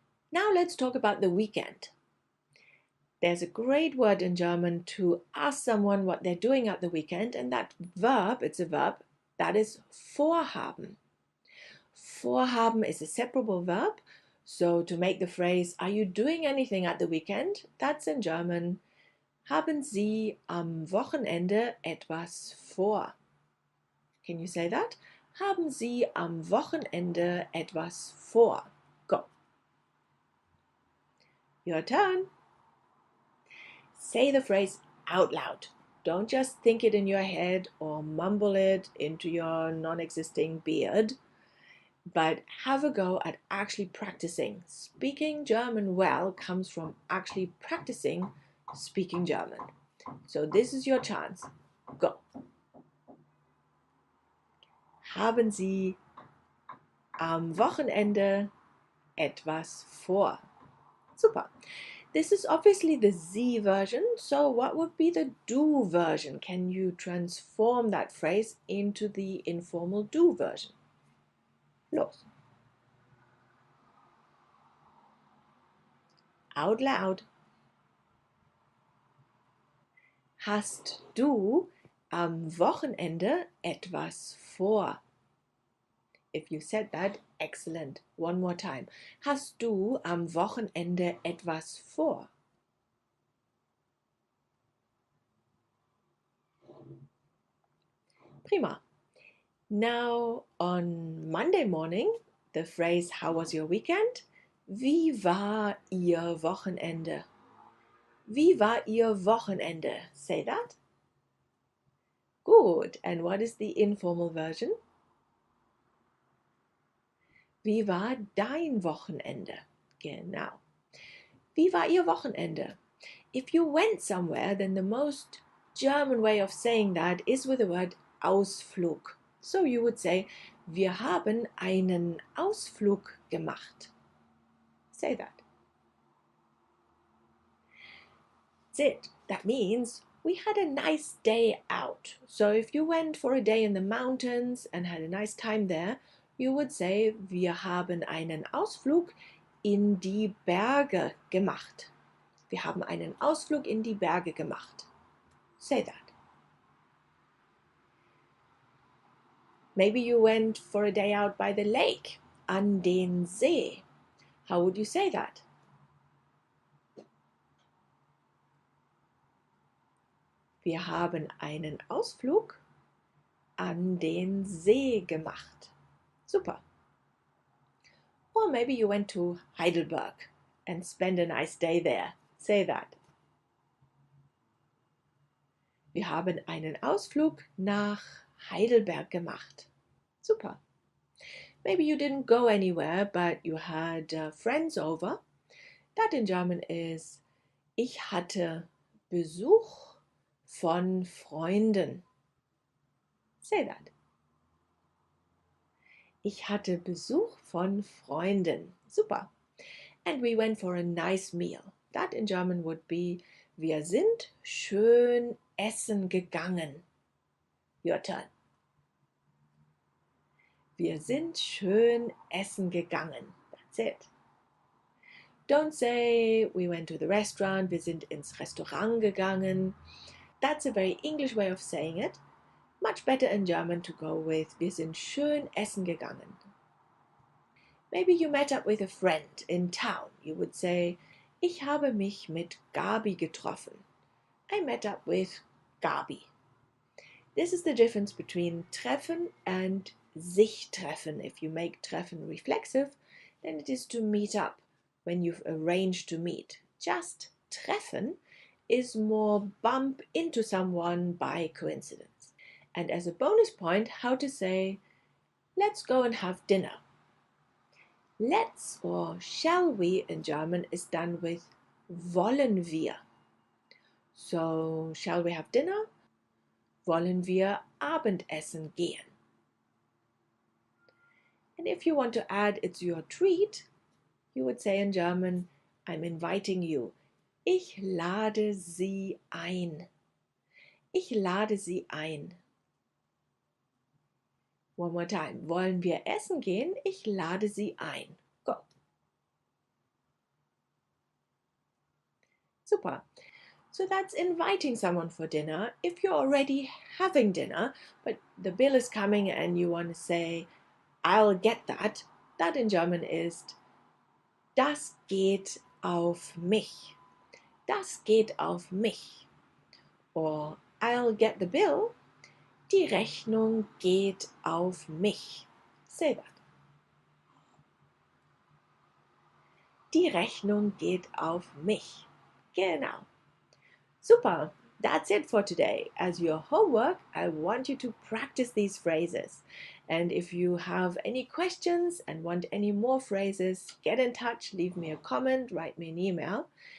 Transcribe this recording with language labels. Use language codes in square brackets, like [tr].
[en] Now let's talk about the weekend. There's a great word in German to ask someone what they're doing at the weekend, and that verb, it's a verb, that is vorhaben. Vorhaben is a separable verb, so to make the phrase, "Are you doing anything at the weekend?" that's in German, [de] haben Sie am Wochenende etwas vor? [en] Can you say that? [de] Haben Sie am Wochenende etwas vor? [en] Go. Your turn. Say the phrase out loud. Don't just think it in your head or mumble it into your non-existing beard, but have a go at actually practicing. Speaking German well comes from actually practicing speaking German. So this is your chance. Go. [de] Haben Sie am Wochenende etwas vor? [en] Super. This is obviously the Sie version, so what would be the du version? Can you transform that phrase into the informal du version? [de] Los. [en] Out loud. [de] Hast du am Wochenende etwas vor? [en] If you said that, excellent. One more time. [de] Hast du am Wochenende etwas vor? Prima. [en] Now, on Monday morning, the phrase, "How was your weekend?" [de] Wie war Ihr Wochenende? Wie war Ihr Wochenende? [en] Say that. Good. And what is the informal version? [de] Wie war dein Wochenende? Genau. Wie war Ihr Wochenende? [en] If you went somewhere, then the most German way of saying that is with the word Ausflug. So you would say, [de] wir haben einen Ausflug gemacht. [en] Say that. That's it. That means we had a nice day out. So if you went for a day in the mountains and had a nice time there, you would say, [de] wir haben einen Ausflug in die Berge gemacht. Wir haben einen Ausflug in die Berge gemacht. [en] Say that. Maybe you went for a day out by the lake, [de] an den See. [en] How would you say that? [de] Wir haben einen Ausflug an den See gemacht. [en] Super. Or maybe you went to Heidelberg and spent a nice day there. Say that. [de] Wir haben einen Ausflug nach Heidelberg gemacht. [en] Super. Maybe you didn't go anywhere, but you had friends over. That in German is, [de] ich hatte Besuch von Freunden. [en] Say that. [de] Ich hatte Besuch von Freunden. [en] Super. And we went for a nice meal. That in German would be [de] wir sind schön essen gegangen. [en] Your turn. [de] Wir sind schön essen gegangen. [en] That's it. Don't say we went to the restaurant, [de] wir sind ins Restaurant gegangen. [en] That's a very English way of saying it. Much better in German to go with [de] wir sind schön essen gegangen. [en] Maybe you met up with a friend in town. You would say, [de] ich habe mich mit Gabi getroffen. [en] I met up with Gabi. This is the difference between treffen and sich treffen. If you make treffen reflexive, then it is to meet up when you've arranged to meet. Just treffen is more bump into someone by coincidence. And as a bonus point, how to say, let's go and have dinner. Let's or shall we in German is done with wollen wir. So, shall we have dinner? [de] Wollen wir Abendessen gehen? [en] And if you want to add it's your treat, you would say in German, I'm inviting you. [de] Ich lade Sie ein. Ich lade Sie ein. [en] One more time. [de] Wollen wir essen gehen? Ich lade Sie ein. [en] Go. Super. So that's inviting someone for dinner. If you're already having dinner, but the bill is coming and you want to say, I'll get that, that in German is [de] das geht auf mich. Das geht auf mich. [en] Or I'll get the bill. [de] Die Rechnung geht auf mich. [en] Say that. [de] Die Rechnung geht auf mich. [en] Genau. Super. That's it for today. As your homework, I want you to practice these phrases. And if you have any questions and want any more phrases, get in touch, leave me a comment, write me an email.